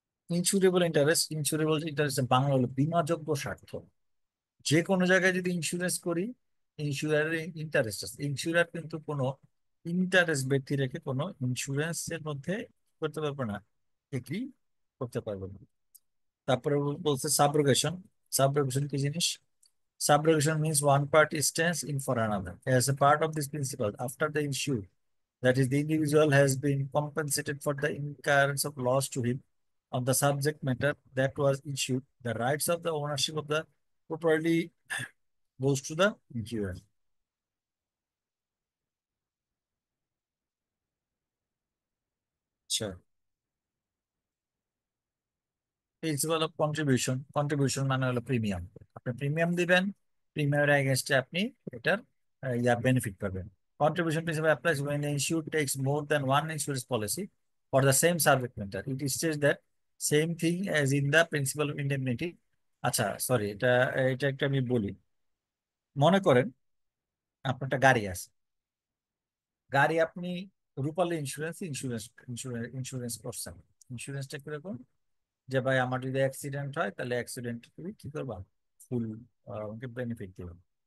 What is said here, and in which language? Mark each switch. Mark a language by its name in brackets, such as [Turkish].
[Bangla] ইন্স্যুরেবল interest Bangla হলো বীমাযোগ্য স্বার্থ। যে কোনো জায়গায় যদি ইন্স্যুরেন্স করি, ইন্স্যুরারের ইন্টারেস্ট আছে। ইন্স্যুরার কিন্তু কোনো ইন্টারেস্ট ব্যক্তি রেখে কোনো ইন্স্যুরেন্সের মধ্যে করতে পারবে না, এগ্রি করতে পারবে না। তারপরে বলছে সাবরোগেশন। সাবরোগেশন কি জিনিস? [English] Subrogation means one party stands in for another. As a part of this principle, after the insured, that is, the individual has been compensated for the incurrence of loss to him on the subject matter that was insured, the rights of the ownership of the property goes to the insurer. Sure. [Bangla] Principal of contribution. Contribution মানে হলো premium. আপনি premium দিবেন, প্রিমিয়ামের এগেনস্টে আপনি এটার benefit পাবেন। [English] Contribution principle applies when the insured takes more than one insurance policy for the same subject matter. It states that same thing as in the principle of indemnity. [Bangla] আচ্ছা, sorry, এটা এটা একটা আমি বলি। মনে করেন আপনার একটা গাড়ি আছে, গাড়ি আপনি রূপালী ইন্স্যুরেন্স করছেন। ইন্স্যুরেন্সটা কিরকম? যে ভাই আমার যদি অ্যাক্সিডেন্ট হয় তাহলে অ্যাক্সিডেন্ট তুমি কি করবা, ফুল আমাকে বেনিফিট দিবেন।